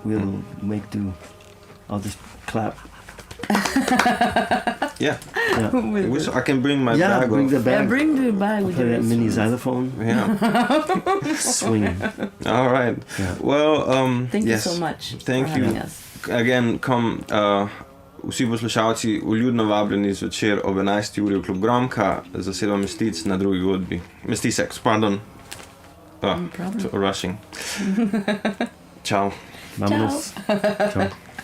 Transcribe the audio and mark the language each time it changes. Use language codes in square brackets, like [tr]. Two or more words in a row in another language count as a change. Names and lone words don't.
[en] We'll make do. I'll just clap. I can bring my bag. Bring the bag. Bring the bag with play that mini xylophone. Swinging. All right. Yeah. Well, thank you so much. Thank you. Again, come. [sl] Vsi poslušalci vljudno vabljeni zvečer ob 11. uri v Klub Gromka, zasedba Mestizx na drugi godbi. [en] Mestizx, pardon. Rushing. Ciao. Vámonos. Ciao.